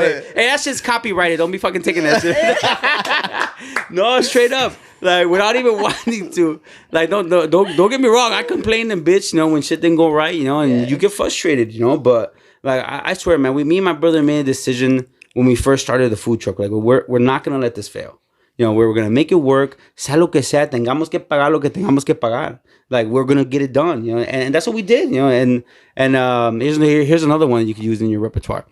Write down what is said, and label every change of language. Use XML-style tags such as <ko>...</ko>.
<en>Hey, that shit's copyrighted. Don't be fucking taking that shit. No, straight up. Like, without even wanting to. Like, don't get me wrong. I complained and bitch, you know, when shit didn't go right, you know, and you get frustrated, you know. But like, I swear, man, me and my brother made a decision when we first started the food truck. Like, we're not gonna let this fail. You know, we're gonna make it work.</en> <es>Sea lo que sea, tengamos que pagar lo que tengamos que pagar.</es> <en>Like, we're gonna get it done, you know, and that's what we did, you know. And here's another one you could use in your repertoire.</en>